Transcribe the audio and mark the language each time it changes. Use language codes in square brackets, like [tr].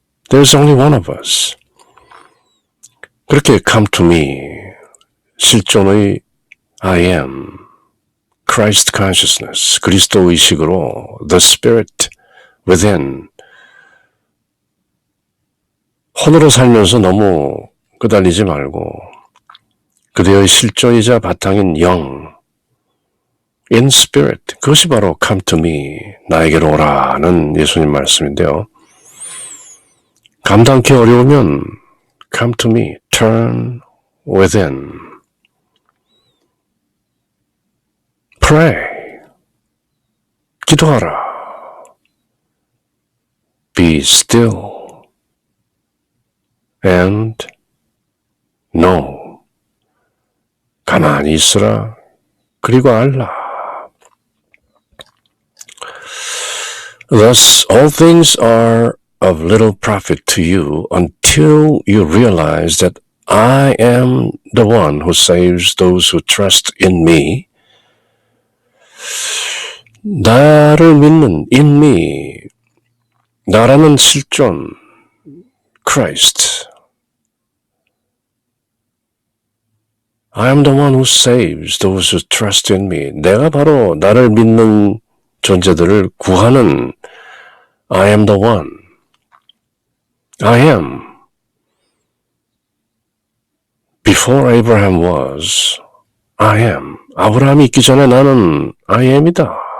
[en] There's only one of us. [ko] 그렇게 [en] come to me, [ko] 실존의 [en] I am, Christ consciousness, [ko] 그리스도 의식으로 [en] the Spirit within, [ko] 혼으로 살면서 너무 끄달리지 말고 그대의 실존이자 바탕인 영, [en] in spirit, [ko] 그것이 바로 come to me, 나에게로 오라는 예수님 말씀인데요. 감당하기 어려우면 [en] come to me, turn within, pray, [ko] 기도하라, [en] be still, and know, [ko] 가만히 있으라, 그리고 알라. [en] Thus, all things are of little profit to you until you realize that I am the one who saves those who trust in me. [ko] 나를 믿는 [en] in me, [ko] 나라는 실존, Christ. [en] I am the one who saves those who trust in me. [ko] 내가 바로 나를 믿는 존재들을 구하는 [en] I am the one. I am. Before Abraham was, I am. [ko] 아브라함이 있기 전에 나는 [en] I am [ko] 이다.